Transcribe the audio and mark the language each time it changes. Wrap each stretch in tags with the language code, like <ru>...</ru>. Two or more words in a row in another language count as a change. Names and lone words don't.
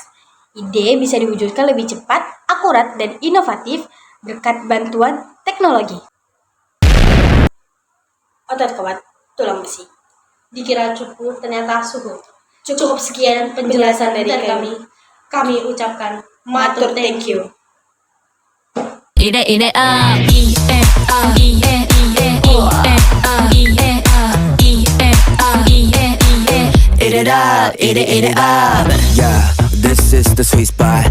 <id>Ide bisa diwujudkan lebih cepat, akurat, dan inovatif berkat bantuan teknologi. Otot kuat, tulang besi. Dikira cukup, ternyata suhu. Cukup sekian penjelasan dari kami. Kami ucapkan</id> <en>Matur thank you. Ide ide ah, i e a i e i e i e a i e a i e a i e i e. Eat it up, eat it up. Yeah, this is the sweet spot.</en>